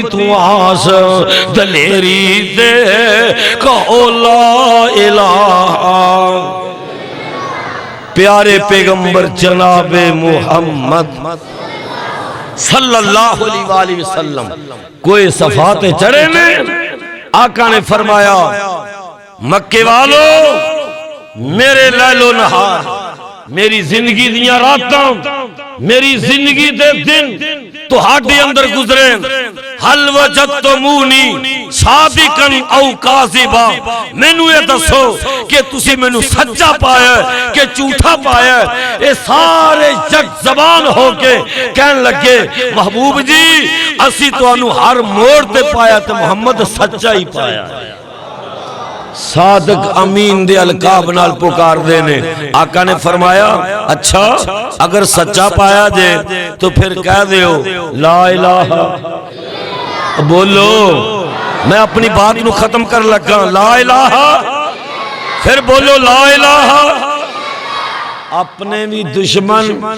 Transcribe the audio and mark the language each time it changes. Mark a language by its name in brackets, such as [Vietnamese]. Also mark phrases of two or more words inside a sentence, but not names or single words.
[Punjabi] تو آس دلیری دے کہو [Arabic] لا الہ [Punjabi] پیارے پیغمبر جناب محمد [Arabic] صلی اللہ علیہ وآلہ وسلم [Punjabi] کوئی صفات چڑھے نے آقا نے فرمایا مکے والو میرے لیل و نہار میری زندگی دیاں راتاں میری زندگی دے دن تو ہاڈے اندر گزرے [Arabic] حل وجدتمونی صادقاً او کاذبا [Punjabi] مینوں یہ دسو کہ تسی مینوں سچا پایا ہے کہ جھوٹا پایا ہے اے سارے جگ زبان ہو کے کہن لگے محبوب جی اسی تانوں ہر موڑ تے پایا تے محمد سچا ہی پایا صادق امین دے القاب نال پکار دینے آقا نے فرمایا اچھا اگر سچا پایا جے تو پھر کہہ دیو [Arabic] لا الہ [Punjabi] بولو میں اپنی بات نو ختم کر لگا [Arabic] لا الہ [Punjabi] پھر بولو [Arabic] لا الہ [Punjabi] اپنے بھی دشمن